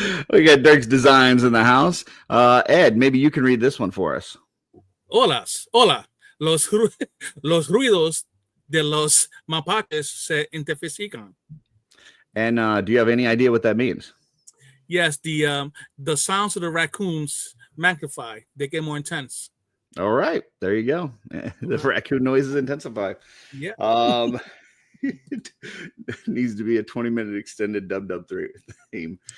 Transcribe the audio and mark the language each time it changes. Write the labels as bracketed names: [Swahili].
[English] We got Dirk's Designs in the house. Ed, maybe you can read this one for us. [Spanish] Hola. Los ruidos de los mapaches se intensifican. [English] And do you have any idea what that means? Yes, the sounds of the raccoons magnify. They get more intense. All right, there you go. The raccoon noises intensify. Yeah. It needs to be a 20-minute extended dub theme.